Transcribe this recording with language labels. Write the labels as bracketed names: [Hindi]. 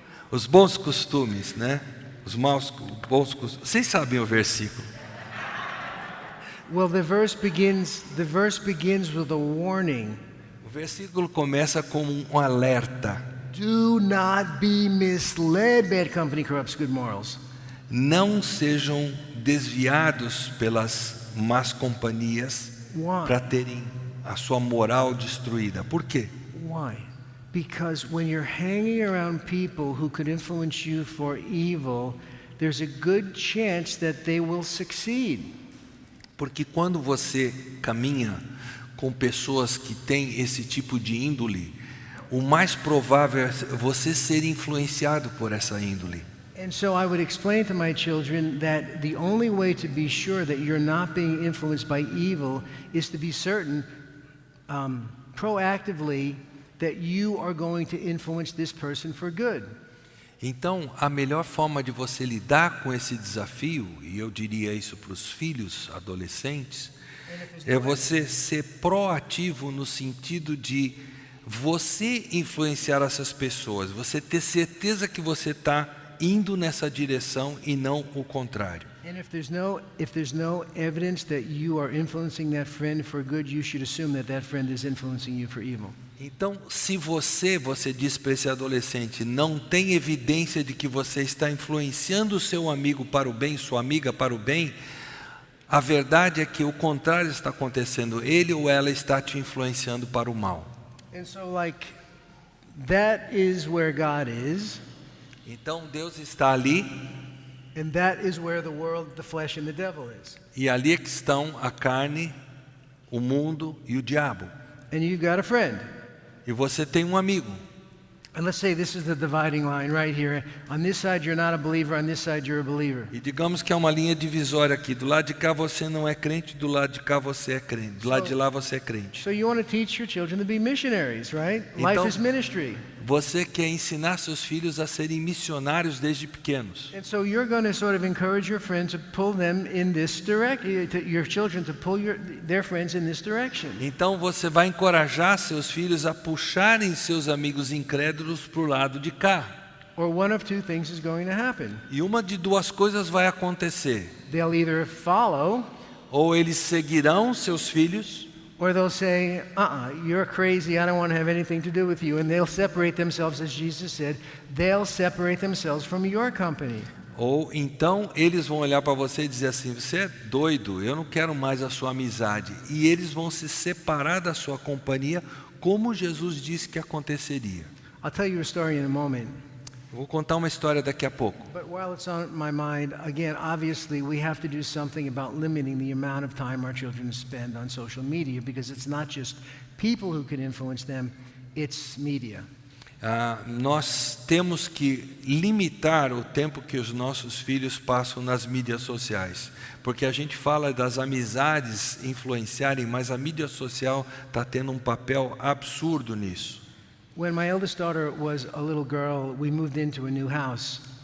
[Portuguese] Os bons costumes, né? Os bons costumes. Vocês sabem o versículo? [English] Well, the verse begins with a warning. [Portuguese] O versículo começa com um alerta. [English] Do not be misled, bad company corrupts good morals. [Portuguese] Não sejam desviados pelas más companhias para terem a sua moral destruída. Por quê? [English] Why? Because when you're hanging around people who could influence you for evil, there's a good chance that they will succeed. [Portuguese] Porque quando você caminha com pessoas que têm esse tipo de índole, o mais provável é você ser influenciado por essa índole. [English] And so I would explain to my children that the only way to be sure that you're not being influenced by evil is to be certain proactively that you are going to influence this person for good. [Portuguese] Então, a melhor forma de você lidar com esse desafio, e eu diria isso para os filhos adolescentes, é você ser proativo no sentido de você influenciar essas pessoas, você ter certeza que você está indo nessa direção e não o contrário. [English] And if there's no evidence that you are influencing that friend for good, you should assume that that friend is influencing you for evil. [Portuguese] Então, se você diz para esse adolescente, não tem evidência de que você está influenciando o seu amigo para o bem, sua amiga para o bem, a verdade é que o contrário está acontecendo, ele ou ela está te influenciando para o mal. [English] And so that is where God is. [Portuguese] Então Deus está ali, [English] And that is where the world, the flesh and the devil is. [Portuguese] e ali é que estão a carne, o mundo e o diabo. [English] And you've got a friend. [Portuguese] E você tem um amigo. [English] And let's say this is the dividing line right here. On this side you're not a believer, on this side you're a believer. [Portuguese] E digamos que é uma linha divisória aqui. Do lado de cá você não é crente, do lado de cá você é crente. Do lado de lá você é crente. [English] So you want to teach your children to be missionaries, right? Life [Portuguese] Então, [English] is ministry. [Portuguese] Você quer ensinar seus filhos a serem missionários desde pequenos. [English] And so you're going to sort of encourage your friends to pull them in this direction, your children to pull their friends in this direction. [Portuguese] Então você vai encorajar seus filhos a puxarem seus amigos incrédulos para o lado de cá. [English] Or one of two things is going to happen. [Portuguese] E uma de duas coisas vai acontecer. [English] They'll either follow, [Portuguese] Ou eles seguirão seus filhos, [English] or they'll say, you're crazy, I don't want to have anything to do with you. And they'll separate themselves, as Jesus said, they'll separate themselves from your company. [Portuguese] ou então eles vão olhar para você e dizer assim, você é doido, eu não quero mais a sua amizade. E eles vão se separar da sua companhia, como Jesus disse que aconteceria. [English] I'll tell you a story in a moment. [Portuguese] Vou contar uma história daqui a pouco. [English] But while it's on my mind, again, obviously we have to do something about limiting the amount of time our children spend on social media, because it's not just people who can influence them, it's media. [Portuguese] Nós temos que limitar o tempo que os nossos filhos passam nas mídias sociais, porque a gente fala das amizades influenciarem, mas a mídia social está tendo um papel absurdo nisso. [English] When my eldest daughter was a little girl, we moved into a new house.